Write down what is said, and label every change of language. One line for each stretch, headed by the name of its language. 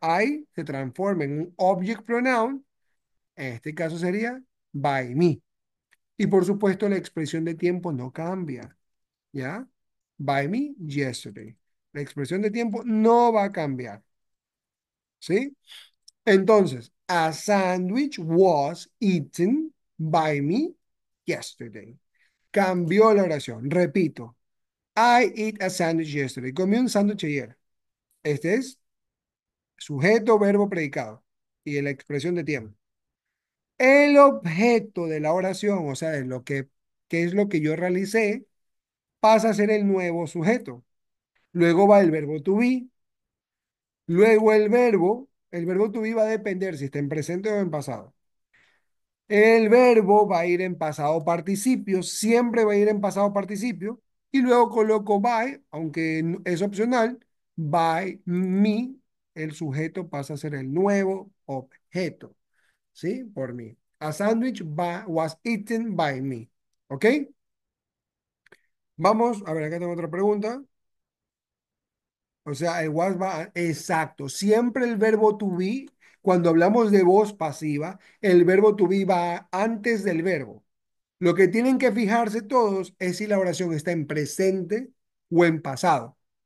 Spanish: I se transforma en un object pronoun. En este caso sería by me. Y por supuesto, la expresión de tiempo no cambia. ¿Ya? By me yesterday. La expresión de tiempo no va a cambiar. ¿Sí?
English: Entonces, a sandwich was eaten by me yesterday.
Spanish: Cambió la oración. Repito.
English: I ate a sandwich yesterday.
Spanish: Comí un sándwich ayer. Este es sujeto, verbo, predicado. Y la expresión de tiempo. El objeto de la oración, o sea, de qué es lo que yo realicé, pasa a ser el nuevo sujeto. Luego va el verbo to be. Luego el verbo to be va a depender si está en presente o en pasado. El verbo va a ir en pasado participio, siempre va a ir en pasado participio. Y luego coloco by, aunque es opcional, by me, el sujeto pasa a ser el nuevo objeto, ¿sí? Por mí.
English: A sandwich was eaten by me.
Spanish: ¿Ok? Vamos, a ver, acá tengo otra pregunta. O sea, el was va, exacto. Siempre el verbo to be, cuando hablamos de voz pasiva, el verbo to be va antes del verbo. Lo que tienen que fijarse todos es si la oración está en presente o en pasado.